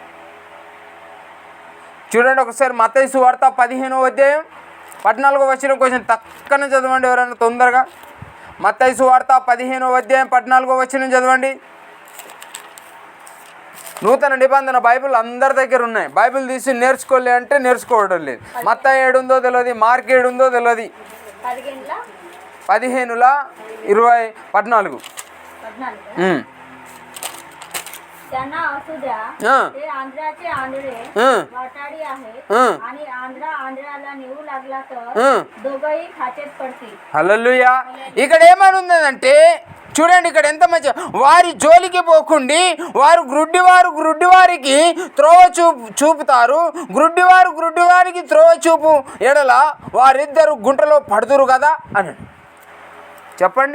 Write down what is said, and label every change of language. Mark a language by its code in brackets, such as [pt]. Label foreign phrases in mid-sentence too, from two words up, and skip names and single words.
[te] చూడండి ఒకసారి మత్తయి సువార్త 15వ అధ్యాయం 14వ వచనం కొంచెం తక్కన చదవండి ఎవరైనా తొందరగా. మత్తయి సువార్త 15వ అధ్యాయం 14వ వచనం చదవండి. నూతన నిబంధన బైబిల్ అందరి దగ్గర ఉన్నాయి. బైబిల్ తీసి నేర్చుకోలే అంటే నేర్చుకోవడం లేదు. మత్తయి 7 ఉందో తెలియదు, మార్క్ 7 ఉందో తెలియదు, 15:14. [mr] त्यांना असू द्या, ते आंध्राचे आंधळे वाटाडी आहे आणि आंध्रा आंध्राला नेऊ लागला तर दोघंही खाचेत पडतील. [te] హల్లెలూయా. ఇక్కడ ఏమనుందంటే చూడండి, ఇక్కడ ఎంత మంచి, వారి జోలికి పోకుండి వారు గ్రుడ్డివారికి త్రోవ చూపుతారు, గ్రుడ్డివారికి త్రోవ చూపు ఎడల వారిద్దరు గుంటలో పడుతురు కదా అని చెప్పండి.